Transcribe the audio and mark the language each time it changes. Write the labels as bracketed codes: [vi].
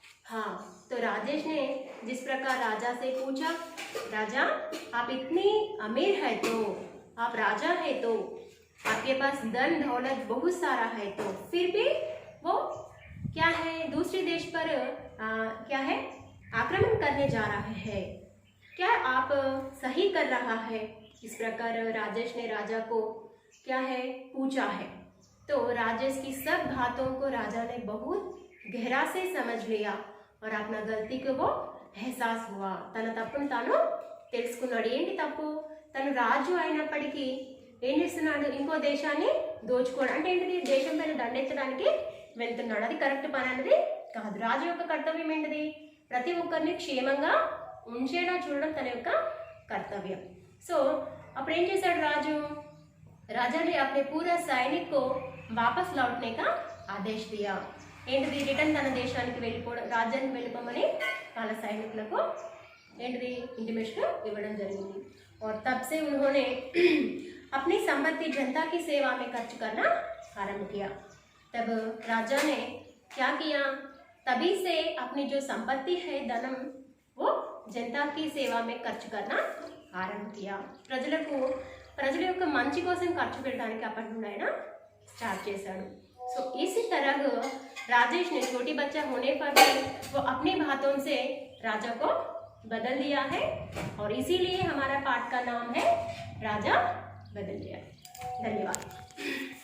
[hi] हाँ, तो राजेश ने जिस प्रकार राजा से पूछा, राजा आप इतनी अमीर है तो, आप राजा है तो, आपके पास धन दौलत बहुत सारा है तो, फिर भी वो क्या है दूसरे देश पर क्या है आक्रमण करने जा रहा है, क्या आप सही कर रहा है? इस प्रकार राजेश ने राजा को क्या है पूछा है। तो राजेश की सब बातों को राजा ने बहुत गहरा से समझ लिया और अपना गलती को वो एहसास हुआ। [te] తన తప్పును తాను తెలుసుకున్నాడు। ఏంటి తప్పు? తను రాజు అయినప్పటికీ ఏం చేస్తున్నాడు, ఇంకో దేశాన్ని దోచుకోవడం అంటే ఏంటిది, దేశం పైన దండెత్తడానికి వెళ్తున్నాడు। అది కరెక్ట్ పని అనేది కాదు। రాజు యొక్క కర్తవ్యం ఏంటిది, ప్రతి ఒక్కరిని క్షేమంగా ఉంచేలా చూడడం తన యొక్క कर्तव्य। [hi] सो अब [te] ఏం చేశాడు రాజు, [hi] राजा ने अपने पूरा सैनिक को वापस लौटने का आदेश दिया। [te] ఏంటిది రిటర్న్ తన దేశానికి వెళ్ళిపోవడం, రాజ్యానికి వెళ్ళిపోమని వాళ్ళ సైనికులకు ఏంటిది ఇంటిమేషన్ ఇవ్వడం జరిగింది। [hi] और तब से उन्होंने अपनी संपत्ति जनता की सेवा में खर्च करना आरंभ किया। तब राजा ने क्या किया, तभी से अपनी जो संपत्ति है धनम वो जनता की सेवा में खर्च करना आरंभ किया। [te] ప్రజల యొక్క మంచి కోసం ఖర్చు పెట్టడానికి అప్పటి నుండి ఆయన స్టార్ట్ చేశాడు। [hi] सो इसी तरह राजेश ने छोटी बच्चा होने पर भी वो अपनी बातों से राजा को बदल दिया है और इसीलिए हमारा पाठ का नाम है राजा बदल दिया। धन्यवाद।